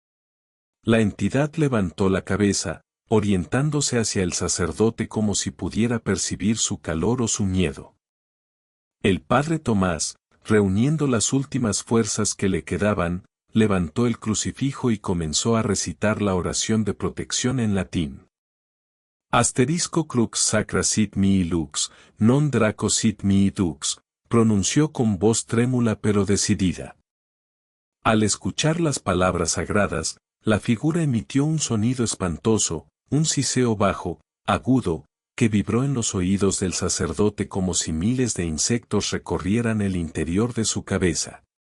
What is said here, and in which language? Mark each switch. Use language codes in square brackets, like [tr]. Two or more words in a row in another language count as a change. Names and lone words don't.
[es] La entidad levantó la cabeza, orientándose hacia el sacerdote como si pudiera percibir su calor o su miedo. El padre Tomás, reuniendo las últimas fuerzas que le quedaban, levantó el crucifijo y comenzó a recitar la oración de protección en latín. [la] Asterisco crux sacra sit mihi lux, non draco sit mihi dux, [es] pronunció con voz trémula pero decidida. Al escuchar las palabras sagradas, la figura emitió un sonido espantoso, un siseo bajo, agudo, que vibró en los oídos del sacerdote como si miles de insectos recorrieran el interior de su cabeza.